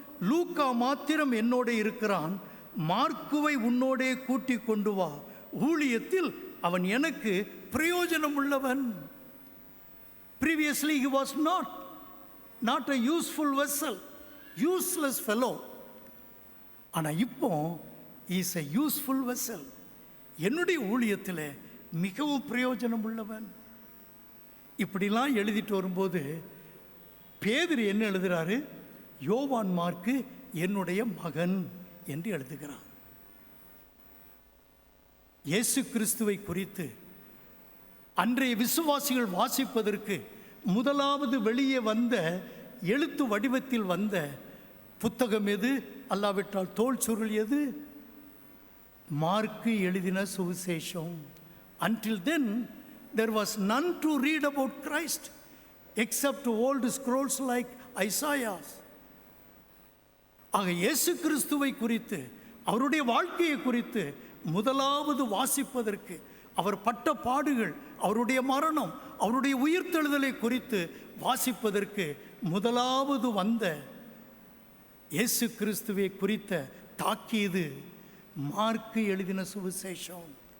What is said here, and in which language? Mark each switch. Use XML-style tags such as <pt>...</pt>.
<ta>லூக்கா மாத்திரம் என்னோட இருக்கிறான், மார்க்குவை உன்னோடே கூட்டிக் கொண்டு வா, ஊழியத்தில் அவன் எனக்கு பிரயோஜனம் உள்ளவன்.</ta> <en>Previously he was not a useful vessel, useless fellow.</en> <ta>ஆனால் இப்போ</ta> <en>Is a useful vessel.</en> <ta>என்னுடைய ஊழியத்தில் மிகவும் பிரயோஜனம் உள்ளவன். இப்படிலாம் எழுதிட்டு வரும்போது பேதுரு என்ன எழுதுகிறாரு? யோவான் மார்க்கு என்னுடைய மகன் என்று எழுதுகிறார். இயேசு கிறிஸ்துவை குறித்து அன்றைய விசுவாசிகள் வாசிப்பதற்கு முதலாவது வெளியே வந்த எழுத்து வடிவத்தில் வந்த புத்தகம் எது? அல்லாவிட்டால் தோல் சுருள் எது? மார்க்கு எழுதின சுவிசேஷம்.</ta> <en>Until then there was none to read about Christ except old scrolls like Isaiah.</en> <ta>ஆக இயேசு கிறிஸ்துவை குறித்து, அவருடைய வாழ்க்கையை குறித்து முதலாவது வாசிப்பதற்கு, அவர் பட்ட பாடுகள், அவருடைய மரணம், அவருடைய உயிர்த்தெழுதலை குறித்து வாசிப்பதற்கு முதலாவது வந்த இயேசு கிறிஸ்துவை குறித்த தாக்கீது மார்க்கு எழுதின சுவிசேஷம்.</ta>